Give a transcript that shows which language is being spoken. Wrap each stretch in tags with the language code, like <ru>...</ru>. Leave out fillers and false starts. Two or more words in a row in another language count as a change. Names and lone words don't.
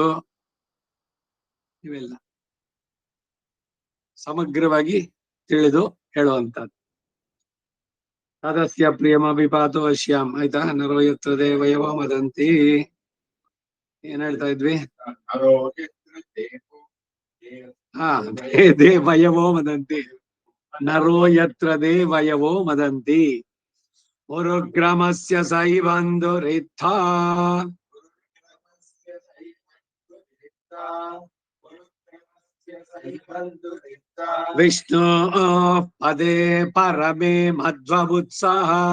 <kn>ಇವೆಲ್ಲ ಸಮಗ್ರವಾಗಿ ತಿಳಿದು ಹೇಳುವಂತದ್ದು.</kn> <sa>ತದಸ್ಯ ಪ್ರಿಯಮಭಿಪಾತೋ ಅಶ್ಯಾಂ. ಆಯ್ತಾ? ನರೋ ಯತ್ರ ದೇವಯವ ಮದಂತಿ.</sa> <kn>ಏನ್ ಹೇಳ್ತಾ ಇದ್ವಿ?</kn> <sa>ನರೋ ಯತ್ರ ದೇವಯವೋ ಮದಂತಿ. ನರೋ ಯತ್ರ ದೇವಯವೋ ಮದಂತಿ. ಗುರುಗ್ರಮಸ್ಯ ಸೈಬಂಧು ರಿತ್ಥ ವಿಷ್ಣು ಪದೇ ಪರಮೇ ಮಧ್ವಬುತ್ಸಹ.</sa>